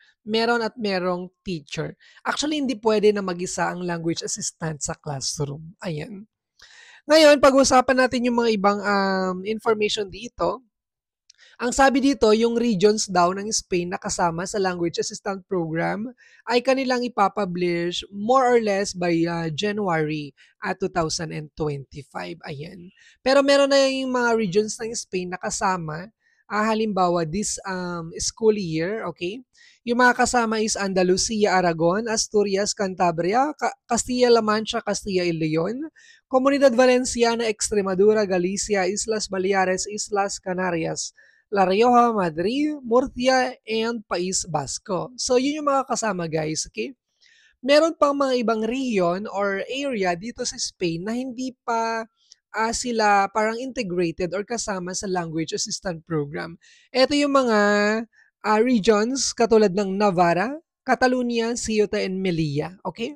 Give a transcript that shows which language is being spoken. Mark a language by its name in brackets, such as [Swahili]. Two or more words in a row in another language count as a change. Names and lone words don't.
[Filipino] Meron at merong teacher. Actually, hindi pwede na mag-isa ang [English] language assistant [Filipino] sa classroom, ayan. Ngayon, pag-usapan natin yung mga ibang information dito. Ang sabi dito, yung regions daw ng Spain na kasama sa Language Assistant Program ay kanilang ipapublish [English] more or less [Filipino] by January 2025. Ayan. Pero meron na yung mga regions ng Spain na kasama. Halimbawa, [English] this school year, [Filipino] okay? Yung mga kasama is Andalusia, Aragon, Asturias, Cantabria, Castilla-La Mancha, Castilla y Leon, Comunidad Valenciana, Extremadura, Galicia, Islas Baleares, Islas Canarias, La Rioja, Madrid, Murcia, and País Basco. So, yun yung mga kasama guys, okay? Meron pang mga ibang region or area dito sa Spain na hindi pa sila parang integrated or kasama sa [English] language assistant program. [Filipino] Ito yung mga regions katulad ng Navarra, Catalonia, Ceuta, and Melilla. Okay?